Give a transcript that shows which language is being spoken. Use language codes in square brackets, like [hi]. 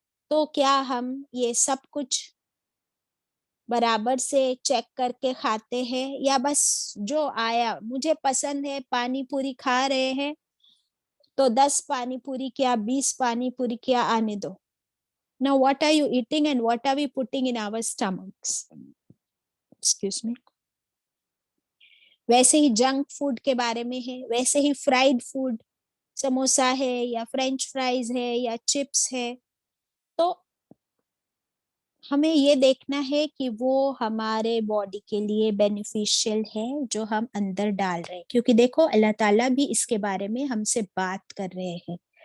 [ur] تو کیا ہم یہ سب کچھ برابر سے چیک کر کے کھاتے ہیں, یا بس جو آیا مجھے پسند ہے پانی پوری کھا رہے ہیں تو 10 پانی پوری کیا 20 پانی پوری کیا آنے دو. [en] Now what are you eating and what are we putting in our stomachs? Excuse me. [ur] ویسے ہی جنک فوڈ کے بارے میں ہے, ویسے ہی فرائیڈ فوڈ, سموسا ہے یا فرینچ فرائیز ہے یا چپس ہے, تو ہمیں یہ دیکھنا ہے کہ وہ ہمارے باڈی کے لیے بینیفیشیل ہے جو ہم اندر ڈال رہے ہیں, کیونکہ دیکھو اللہ تعالیٰ بھی اس کے بارے میں ہم سے بات کر رہے ہیں.